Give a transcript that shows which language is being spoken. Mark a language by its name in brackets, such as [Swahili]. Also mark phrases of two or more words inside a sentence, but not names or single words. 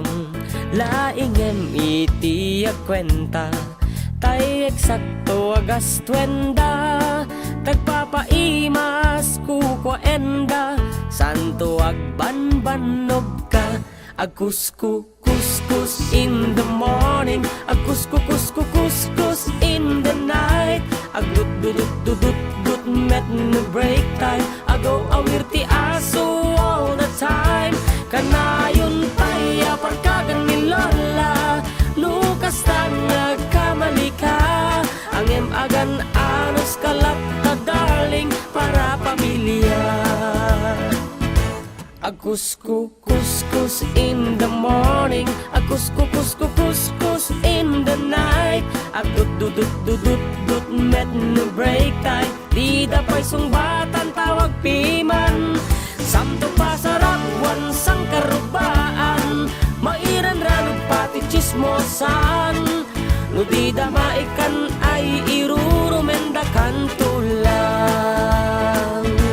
[Iloko] Laingem iti agkwenta, tay eksakto agas twenda. Tagpapaimas kukwa enda, santo agbanbanog ka. [English] Agkuskus in the morning, agkuskus in the night. [Iloko] Agdut met no [English] break time, [Iloko] agaw awir ti aso [English] all the time. [Iloko] Kanayon taya parkagan ni Lola, nukas ta nagkamali ka. Angem agan anos kalat ta darling, para pamilya. [English] Agkuskus in the morning, agkuskus in the night. [Iloko] Agdut met no [English] break time, [Iloko] di dapay sungbatan tawag piman. Samto pasarap wan sang karubaan, mairan ranong pati chismosan. No di damaikan ay irurumendakan tulang.